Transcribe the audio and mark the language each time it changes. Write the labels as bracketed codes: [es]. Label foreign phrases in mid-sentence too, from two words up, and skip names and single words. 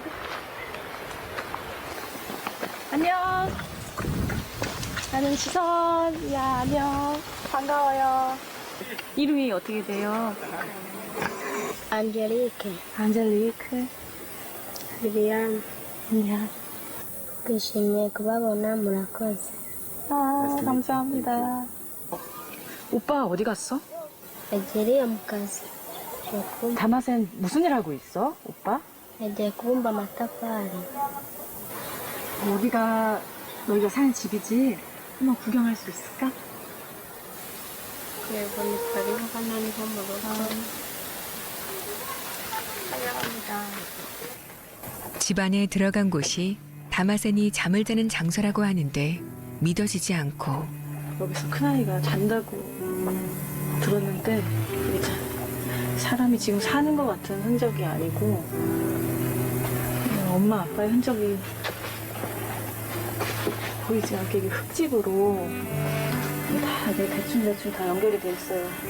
[ko] 안녕. 나는 지선. 야, 안녕. 반가워요. 이름이 어떻게 돼요? Angelique, 안젤리크. Viviane, 안녕. [rw] twishimiye kubabona murakoze. [ko] 아, 감사합니다. 오빠 어디 갔어? [rw] Yagiye mu kazi. [ko] 다마센 무슨 일 하고 있어, 오빠? [rw] Yagiye kubumba amatafari. [ko] 여기가 너희가 사는 집이지? 한번 구경할 수 있을까? [rw] Yego ni karibu hano niho mu rugo. [ko] 집 안에 들어간 곳이 다마센이 잠을 자는 장소라고 하는데 믿어지지 않고 여기서 큰아이가 잔다고 들었는데 이게 사람이 지금 사는 것 같은 흔적이 아니고 엄마 아빠의 흔적이 보이지 않게 이게 흙집으로 다 이제 대충 다 연결이 돼 있어요.